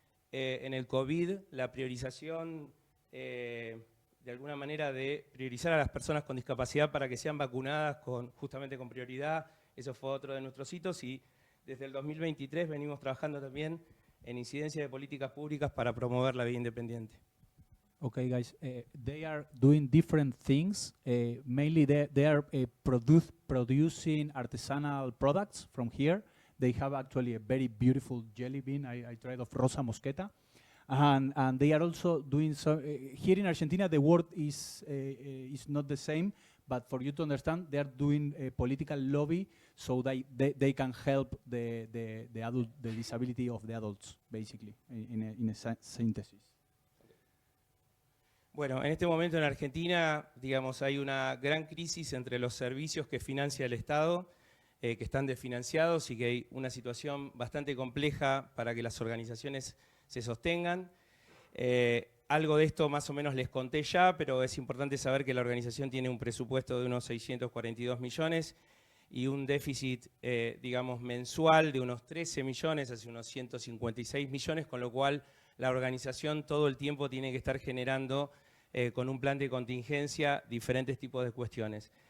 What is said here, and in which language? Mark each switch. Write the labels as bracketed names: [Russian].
[Spanish] En el COVID, la priorización de alguna manera de priorizar a las personas con discapacidad para que sean vacunadas justamente con prioridad, eso fue otro de nuestros hitos y desde el 2023 venimos trabajando también en incidencia de políticas públicas para promover la vida independiente. [English] Okay, guys, they are doing different things. Mainly they are producing artisanal products from here. They have actually a very beautiful jelly bean. I tried of Rosa Mosqueta. And they are also doing some, here in Argentina the word is not the same, but for you to understand, they are doing a political lobby so they can help the disability of the adults, basically, in a synthesis. [Spanish] Bueno, en este momento en Argentina, digamos, hay una gran crisis entre los servicios que financia el Estado, que están desfinanciados y que hay una situación bastante compleja para que las organizaciones se sostengan. Algo de esto más o menos les conté ya, pero es importante saber que la organización tiene un presupuesto de unos 642 millones y un déficit, digamos, mensual de unos 13 millones, hacia unos 156 millones, con lo cual la organización todo el tiempo tiene que estar generando con un plan de contingencia diferentes tipos de cuestiones.